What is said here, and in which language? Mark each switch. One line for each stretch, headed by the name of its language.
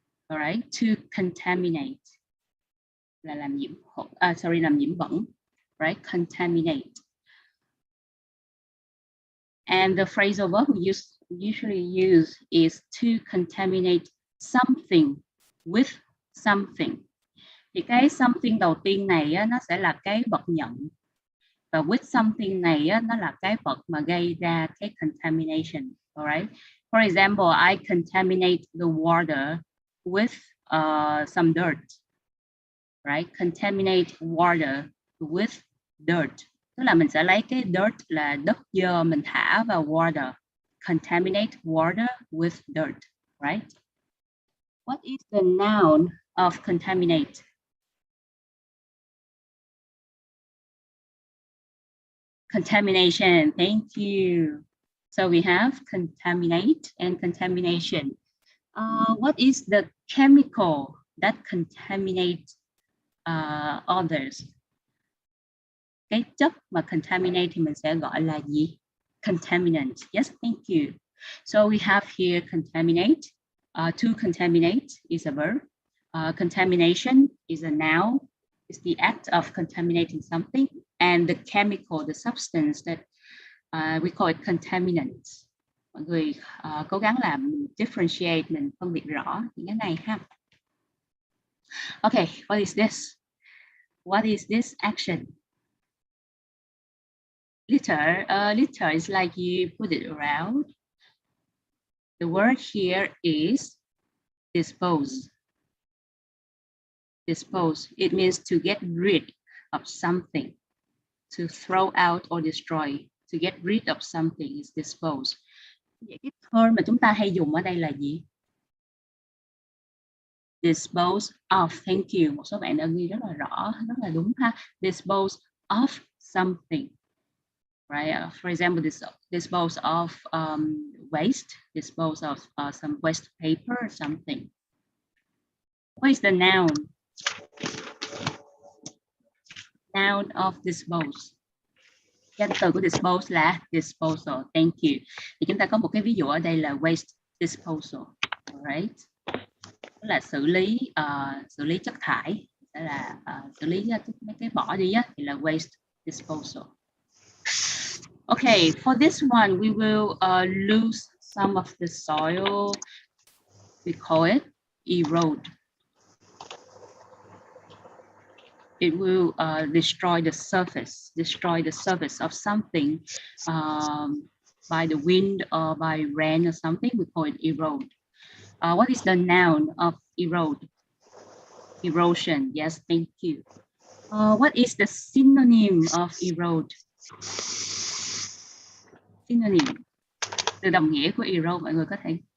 English: All right, to contaminate.
Vietnamese: Là làm nhiễm bẩn.
English: Right, contaminate. And the phrasal verb we usually use is to contaminate something with something.
Vietnamese: Thì cái something đầu tiên này á, nó sẽ là cái vật nhận, và with something này á, nó là cái vật mà gây ra cái contamination.
English: All right. For example, I contaminate the water with some dirt. Right? Contaminate water with dirt.
Vietnamese: Tức là mình sẽ lấy cái dirt là đất dơ mình thả vào water.
English: Contaminate water with dirt. Right? What is the noun of contaminate? Contamination. Thank you. So we have contaminate and contamination. What is the chemical that contaminates others?
Vietnamese: Cái chất mà contaminate thì mình sẽ gọi là gì?
English: Contaminant. Yes, thank you. So we have here contaminate. To contaminate is a verb. Contamination is a noun. It's the act of contaminating something. And the chemical, the substance that we call it contaminant.
Vietnamese: Mọi người cố gắng làm differentiate, mình phân biệt rõ những cái này ha.
English: Okay, what is this? What is this action? Litter. Litter is like you put it around. The word here is dispose. Dispose. It means to get rid of something, to throw out or destroy. To get rid of something is dispose.
Vietnamese: Vậy cái term mà chúng ta hay dùng ở đây là gì?
English: Dispose of. Thank you.
Vietnamese: Một số bạn đã ghi rất là rõ, rất là đúng ha.
English: Dispose of something. Right. For example, dispose of waste. Dispose of some waste paper or something. What is the noun? Noun of dispose.
Vietnamese: Danh từ của dispose là disposal.
English: Thank you.
Vietnamese: Thì chúng ta có một cái ví dụ ở đây là waste disposal. Alright. Đó là xử lý chất thải. Đó là xử lý mấy cái bỏ đi á, thì là waste disposal.
English: Okay, for this one, we will lose some of the soil. We call it erode. It will destroy the surface of something by the wind or by rain or something. We call it erode. What is the noun of erode? Erosion. Yes, thank you. What is the synonym of erode? Synonym.
Vietnamese: Từ đồng nghĩa của erode mọi người có thể.